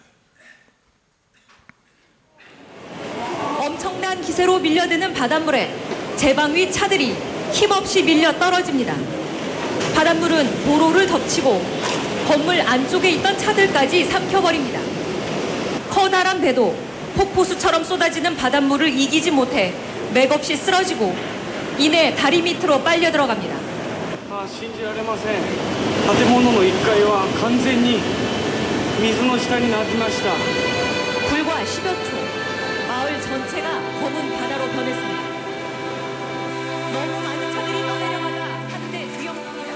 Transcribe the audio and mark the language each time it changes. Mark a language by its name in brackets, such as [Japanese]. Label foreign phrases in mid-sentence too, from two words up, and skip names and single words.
[Korean] 엄청난 기세로 밀려드는 바닷물에 제방 위 차들이 힘없이 밀려 떨어집니다. 바닷물은 도로를 덮치고 건물 안쪽에 있던 차들까지 삼켜버립니다. 커다란 배도 폭포수처럼 쏟아지는 바닷물을 이기지 못해 맥없이 쓰러지고 이내 다리 밑으로 빨려 들어갑니다. [Japanese] 信じられません。建物の1階は完全に水の下になりました。 [Korean] 불과 10여 초 마을 전체가 검은 바다로 변했습니다. 너무 많은 차들이 떠내려가다 한대 뒤엎습니다.